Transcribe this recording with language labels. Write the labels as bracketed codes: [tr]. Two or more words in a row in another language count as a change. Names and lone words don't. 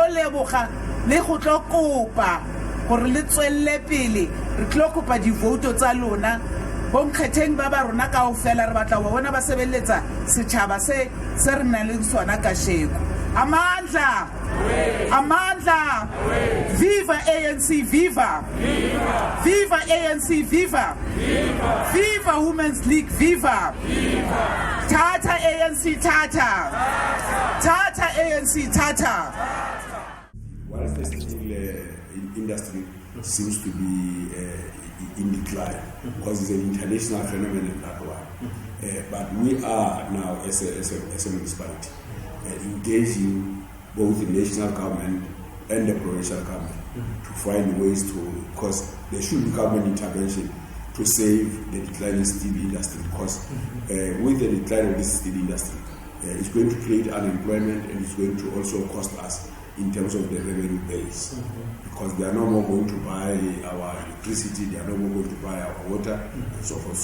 [tn] leboga le go tlo kopa gore le tswelle pele re tlo kopa divoto tsa lona bonkgetheng ba ba rona kaofela re batla go bona ba sebeletsa setšhaba se re nang le sona ka sheko [zu] amandla amandla [tn] viva ANC viva viva ANC viva viva Women's League viva tata ANC tata tata ANC tata. [en] Whilst the steel industry seems to be in decline because it's an international phenomenon that one, but we are now as a municipality engaging both the national government and the provincial government to find ways to, because there should be government intervention to save the declining steel industry, because with the decline of this steel industry, it's going to create unemployment and it's going to also cost us in terms of the revenue base, because they are no more going to buy our electricity, they are no more going to buy our water, and so forth.